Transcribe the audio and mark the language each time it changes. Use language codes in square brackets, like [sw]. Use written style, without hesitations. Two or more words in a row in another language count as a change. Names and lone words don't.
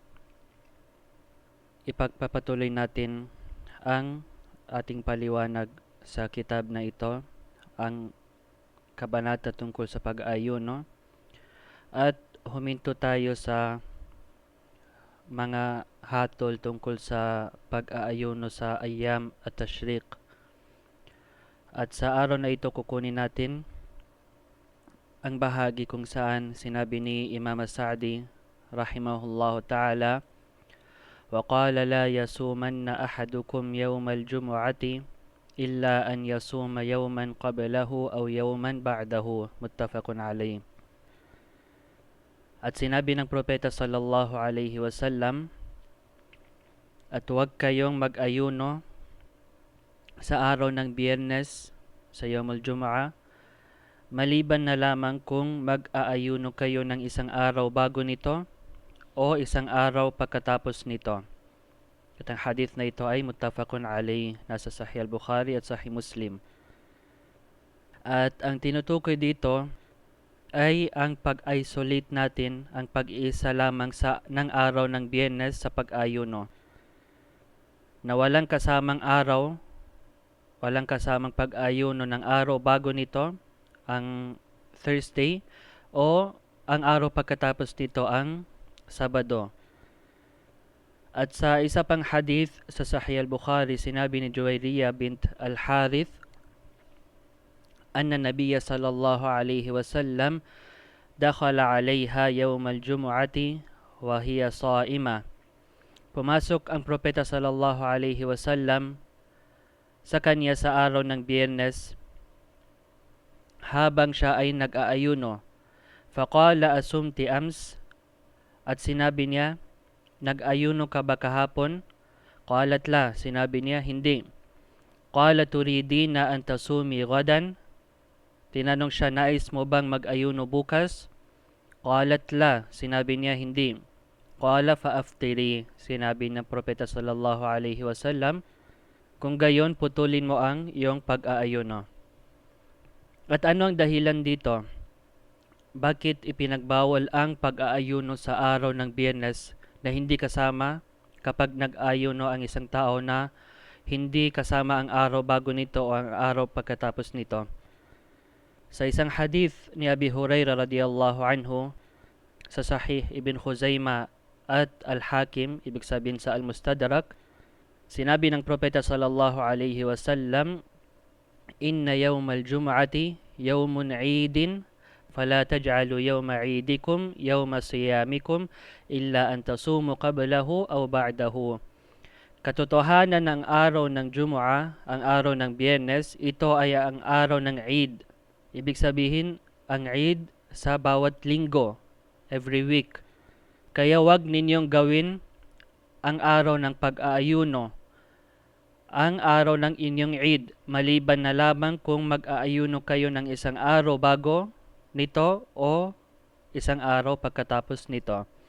[tl] Ipagpapatuloy natin ang ating paliwanag sa kitab na ito, ang kabanata tungkol sa pag-ayuno, at huminto tayo sa mga hatol tungkol sa pag-aayuno sa Ayyam at Tashriq. At sa araw na ito kukunin natin ang bahagi kung saan sinabi ni Imam As-Sa'di [ar] رحمه الله تعالى, وَقَالَ لَا يَصُومَنَّ أَحَدُكُمْ يَوْمَ الْجُمُعَةِ إِلَّا أَنْ يَصُومَ يَوْمًا قَبْلَهُ أَوْ يَوْمًا بَعْدَهُ مُتَّفَقٌ عَلَيْهِ. [tl] At sinabi ng Propeta [ar] صلى الله عليه وسلم, [tl] at huwag kayong mag-ayuno sa araw ng Biyernes sa [ar] يوم الجمعة, [tl] maliban na lamang kung mag-aayuno kayo ng isang araw bago nito o isang araw pagkatapos nito. At ang hadith na ito ay [ar] متفق عليه, [tl] nasa Sahih al-Bukhari at Sahih Muslim. At ang tinutukoy dito ay ang pag-isolate natin, ang pag-iisa lamang ng araw ng Biyernes sa pag-ayuno, na walang kasamang araw, walang kasamang pag-ayuno ng araw bago nito, ang Thursday, o ang araw pagkatapos nito, ang Sabado. At sa isa pang hadith sa Sahih al-Bukhari, sinabi ni [ar] Juwayriyah bint al-Harith, أن النبي صلى الله عليه وسلم دخل عليها يوم الجمعة وهي صائمة. [tl] Pumasok ang Propeta [ar] صلى الله عليه وسلم [tl] sa kanya sa araw ng Biyernes habang siya ay nag-aayuno. [ar] فقال أصمت أمس, [tl] at sinabi niya, nag-ayuno ka ba kahapon? [ar] قالت لا, [tl] sinabi niya, hindi. [ar] قال تريدين أن تصومي غدا, [tl] tinanong siya, nais mo bang mag-ayuno bukas? [ar] قالت لا, [tl] sinabi niya, hindi. [ar] قال فأفطري, [tl] sinabi ng Propeta [ar] صلى الله عليه وسلم, [tl] kung gayon putulin mo ang iyong pag-aayuno. At ano ang dahilan dito? Bakit ipinagbawal ang pag-aayuno sa araw ng Biyernes na hindi kasama kapag nag-ayuno ang isang tao na hindi kasama ang araw bago nito o ang araw pagkatapos nito? Sa isang hadith ni Abi Hurairah [ar] رضي الله عنه [tl] sa Sahih Ibn Khuzaimah at Al-Hakim, ibig sabihin sa [ar] Al-Mustadrak, [tl] sinabi ng Propeta [ar] صلى الله عليه وسلم، إن يوم الجمعة يوم عيد فلا تجعلوا يوم عيدكم يوم صيامكم إلا أن تصوموا قبله أو بعده. [tl] Katotohanan ng araw ng Jumu'ah, ang araw ng Biyernes, ito ay ang araw ng Eid. Ibig sabihin, ang Eid sa bawat linggo, [en] every week. [tl] Kaya wag ninyong gawin ang araw ng pag-aayuno, ang araw ng inyong Eid, maliban na lamang kung mag-aayuno kayo ng isang araw bago nito o isang araw pagkatapos nito.